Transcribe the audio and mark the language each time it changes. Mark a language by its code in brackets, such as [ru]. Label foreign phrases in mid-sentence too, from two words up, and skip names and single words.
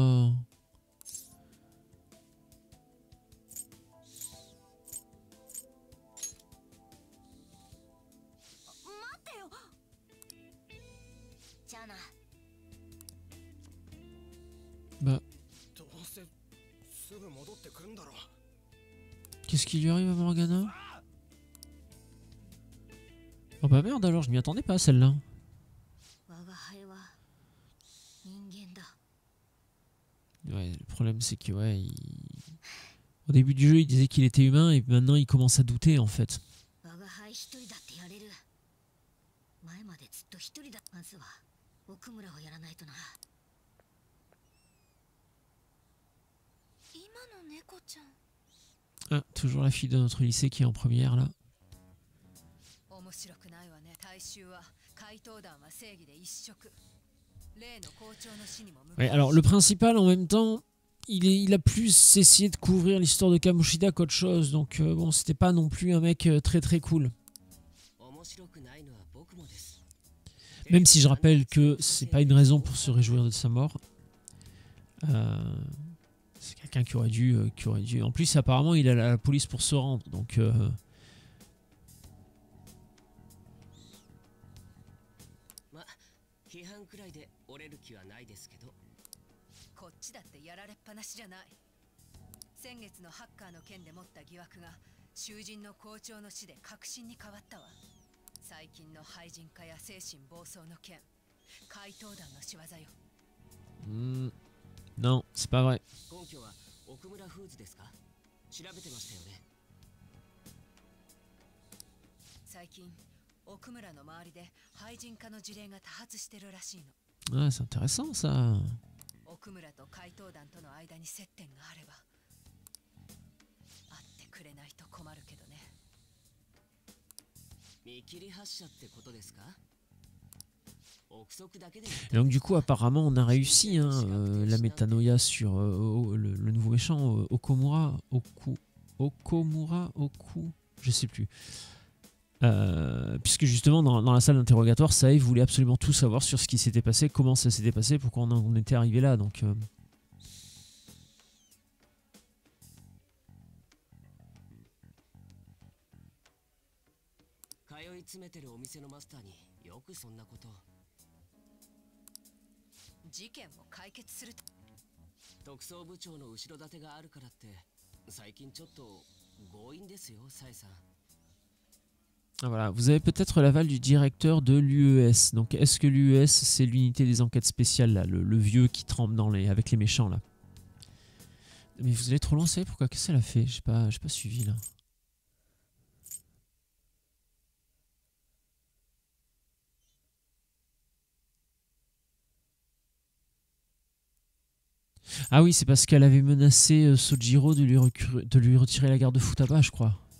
[ja] 待ってよ。じゃあな。 [fr] Bah, [ja] どうせすぐ戻ってくるんだろう。 [fr] qu'est-ce qui lui arrive à Morgana? Oh bah merde alors, je m'y attendais pas à celle-là. [ja] 我が輩は人間だ。 [fr] Ouais, le problème c'est que ouais, au début du jeu il disait qu'il était humain et maintenant il commence à douter en fait. [ja] 我が輩一人だってやれる。前までずっと一人だ。まずは奥村をやらないとな。今の猫ちゃん。 [fr] Ah, toujours la fille de notre lycée qui est en première là. [ja] 面白くないわね。大衆は怪盗団は正義で一色。例の校長の死にも向かう。 [fr] Ouais, alors le principal en même temps, il a plus essayé de couvrir l'histoire de Kamoshida qu'autre chose, donc bon, c'était pas non plus un mec très très cool. Même si je rappelle que c'est pas une raison pour se réjouir de sa mort. C'est quelqu'un qui aurait dû. En plus, apparemment, il a la police pour se rendre, donc. [ja] 批判くらいで折れる気はないですけど。こっちだってやられっぱなしじゃない。先月のハッカーの件で持った疑惑が囚人の校長の死で確信に変わったわ。最近の廃人化や精神暴走の件、怪盗団の仕業よ。 [fr] Non, c'est pas vrai. [ja] 根拠は奥村フーズですか？調べてましたよね。最近奥村の周りで廃人化の事例が多発してるらしいの。 [fr] Ah, c'est intéressant ça. [ja] 奥村と怪盗団との間に接点があれば会ってくれないと困るけどね。見切り発車ってことですか？ [fr] Et donc du coup apparemment on a réussi hein, la métanoïa sur le nouveau méchant Okumura, je sais plus. Puisque justement dans la salle d'interrogatoire, Sae voulait absolument tout savoir sur ce qui s'était passé, comment ça s'était passé, pourquoi on en était arrivé là. Donc [ja] 事件を解決する。特捜部長の後ろ盾があるからって最近ちょっと強引ですよ、サエさん。 [fr] Ah, voilà, vous avez peut-être l'aval du directeur de l'UES. Donc est-ce que l'UES c'est l'unité des enquêtes spéciales là, le vieux qui trempe avec les méchants là? Mais vous allez trop loin, savez pourquoi? Qu'est-ce qu'elle a fait? J'ai pas suivi là. Ah oui, c'est parce qu'elle avait menacé Sojiro de lui retirer la garde Futaba, je crois.